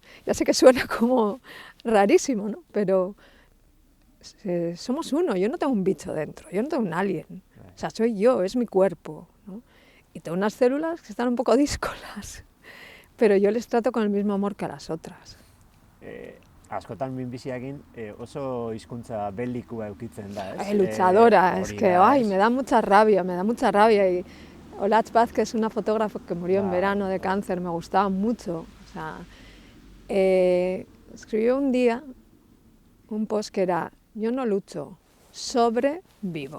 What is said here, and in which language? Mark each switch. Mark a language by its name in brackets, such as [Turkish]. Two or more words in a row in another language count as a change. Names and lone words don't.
[Spanish] Ya sé que suena como rarísimo, ¿no? Pero somos uno, yo no tengo un bicho dentro, yo no tengo un alien, o sea, soy yo, es mi cuerpo, ¿no? Y tengo unas células que están un poco díscolas, pero yo les trato con el mismo amor que a las otras. [Basque] Askotan minbiziakin oso hizkuntza belikua eukitzen da, ez? [Spanish] Luchadora, es que ay, me da mucha rabia. Y Olatz Vázquez, una fotógrafa que murió en verano de cáncer, me gustaba mucho. O sea, escribió un día un post que era: yo no lucho, sobrevivo.